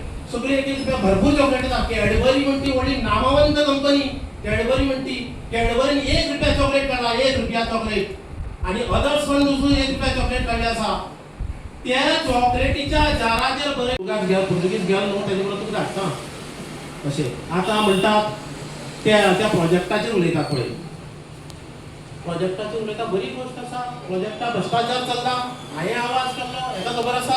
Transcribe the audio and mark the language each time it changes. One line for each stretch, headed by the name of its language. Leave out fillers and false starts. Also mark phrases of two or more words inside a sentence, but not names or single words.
Konkani: सगळे एक रुपया भरपूर चॉकलेट येतात. कॅडबरी म्हणती व्हडली नामवंत कंपनी कॅडबरी म्हणती. कॅडबरीन 1 रुपया चॉकलेट काढला, 1 रुपया चॉकलेट. आणि अदर्स पण दुसरं 1 रुपया चॉकलेट काढले आसा. त्या चॉकलेटीच्या जाराचेर बरें तुका घ्या पुर्तुगीज घ्या न्हू तेजे बरोबर तुका धाडटा अशें. आतां म्हणटात त्या प्रोजेक्टाचेर उलयतात पळय. प्रोजेक्टाचेर उलयता बरी गोष्ट आसा. प्रोजेक्टा भ्रष्टाचार चल्ला, हांवें आवाज केल्लो, हेका खबर आसा.